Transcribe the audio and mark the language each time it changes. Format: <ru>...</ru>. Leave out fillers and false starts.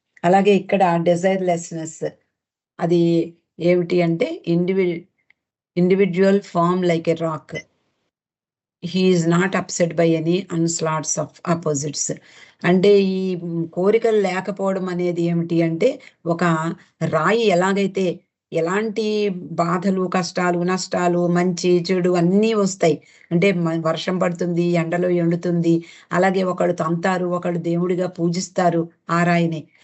<te>అలాగే ఇక్కడ డిజైర్లెస్నెస్ అది ఏమిటి అంటే</te> <en>individual form like a rock. He is not upset by any onslaughts of opposites.</en> <te>అంటే ఈ కోరికలు లేకపోవడం అనేది ఏమిటి అంటే ఒక రాయి ఎలాగైతే ఎలాంటి బాధలు, కష్టాలు, నష్టాలు, మంచి చెడు అన్నీ వస్తాయి. అంటే వర్షం పడుతుంది, ఎండలో ఎండుతుంది, అలాగే ఒకళ్ళు తంతారు, ఒకళ్ళు దేవుడిగా పూజిస్తారు ఆ రాయిని.</te>